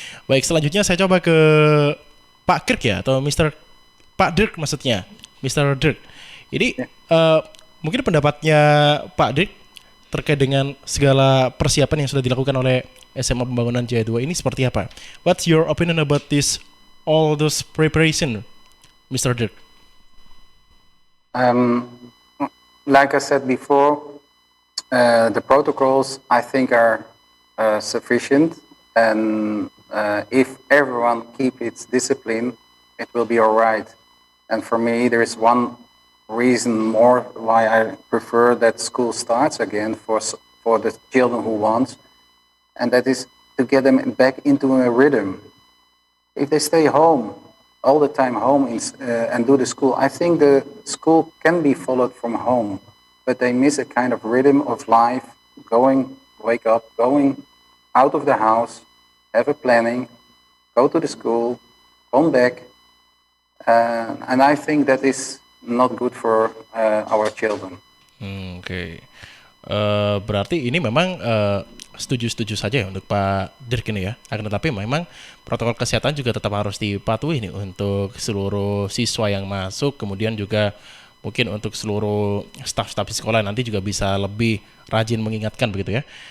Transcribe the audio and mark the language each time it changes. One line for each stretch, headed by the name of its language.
Indonesian: Baik, selanjutnya saya coba ke Pak Kirk ya, atau Pak Dirk maksudnya, Mr. Dirk. Ini mungkin pendapatnya Pak Dirk terkait dengan segala persiapan yang sudah dilakukan oleh SMA Pembangunan Jaya 2 ini seperti apa?
English: What's your opinion about all those preparation, Mr. Dirk? Like I said before, the protocols I think are sufficient, and if everyone keep its discipline, it will be all right. And for me, there is one reason more why I prefer that school starts again for the children who want, and that is to get them back into a rhythm. If they stay home all the time and do the school, I think the school can be followed from home, but they miss a kind of rhythm of life, wake up, going out of the house, have a planning, go to the school, come back, and I think that is not good for our children.
Indonesian: Oke. Berarti ini memang setuju-setuju saja ya untuk Pak Dirk ini ya. Akan tetapi memang protokol kesehatan juga tetap harus dipatuhi nih untuk seluruh siswa yang masuk, kemudian juga mungkin untuk seluruh staf-staf di sekolah nanti juga bisa lebih rajin mengingatkan begitu ya.